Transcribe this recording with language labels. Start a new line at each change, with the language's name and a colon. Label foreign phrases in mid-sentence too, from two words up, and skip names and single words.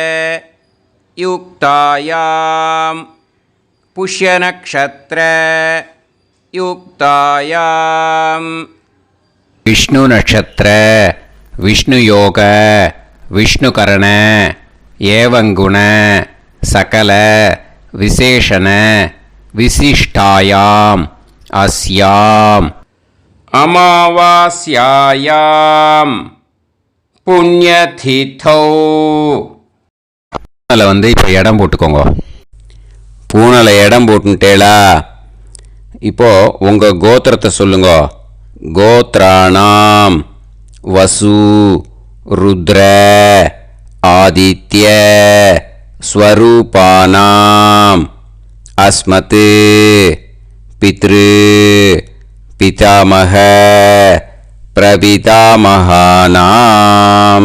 Sanskrit: युक्तायां पुष्यनक्षत्र युक्तायां विष्णु नक्षत्र विष्णु योग विष्णुकरण एवं गुण सकल विशेषण विशिष्टायाम् अस्याम् अमावास्यायां पुण्यतिथौ.
Tamil: பூனலை இப்போ இடம் போட்டுக்கோங்க. பூனலை இடம் போட்டுட்டேளா? இப்போது உங்கள் கோத்திரத்தை சொல்லுங்க.
Sanskrit: गोत्राणां वसु रुद्र आदित्य स्वरूपाणां अस्मत् पितृ पितामह प्रपितामहानाम्.